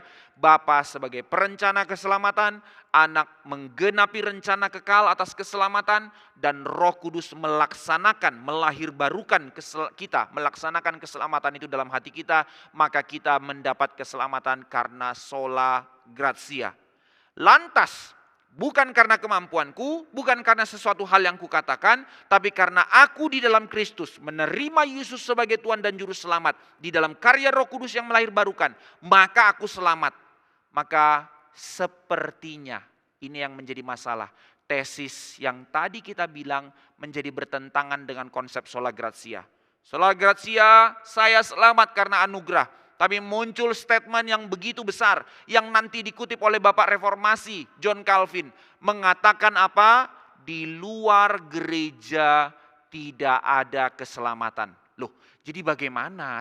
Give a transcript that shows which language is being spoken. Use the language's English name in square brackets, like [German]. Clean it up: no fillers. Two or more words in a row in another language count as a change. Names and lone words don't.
[Indonesian] Bapa sebagai perencana keselamatan, Anak menggenapi rencana kekal atas keselamatan, dan Roh Kudus melaksanakan, melahirbarukan kita, melaksanakan keselamatan itu dalam hati kita, maka kita mendapat keselamatan karena [Latin] sola gratia. [Indonesian] Lantas, bukan karena kemampuanku, bukan karena sesuatu hal yang kukatakan, tapi karena aku di dalam Kristus menerima Yesus sebagai Tuhan dan Juru Selamat. Di dalam karya Roh Kudus yang melahirbarukan, maka aku selamat. Maka sepertinya ini yang menjadi masalah. Tesis yang tadi kita bilang menjadi bertentangan dengan konsep [Latin] sola gratia. Sola gratia, [Indonesian] saya selamat karena anugerah. Tapi muncul statement yang begitu besar yang nanti dikutip oleh Bapak Reformasi John Calvin. Mengatakan apa? Di luar gereja tidak ada keselamatan. Loh, Jadi bagaimana?